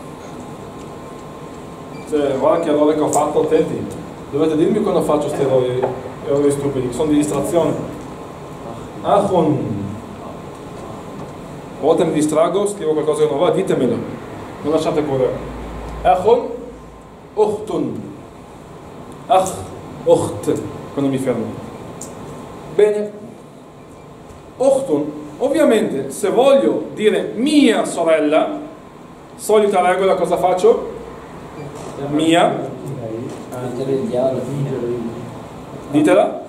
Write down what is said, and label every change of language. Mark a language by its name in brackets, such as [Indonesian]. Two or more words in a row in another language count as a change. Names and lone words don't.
[Italian] Cioè, guarda che errore che ho fatto, attenti. Dovete dirmi quando faccio questi errori stupidi, che sono di distrazione. Akhun. A volte mi distrago, scrivo qualcosa che non va, ditemelo. Non lasciate correre. [Arabic] أخ، أخت. أخ، أخت, [Italian] quando mi fermo. Bene. Ukhtun, ovviamente, se voglio dire mia sorella, solita regola, cosa faccio? Mia. Ditela.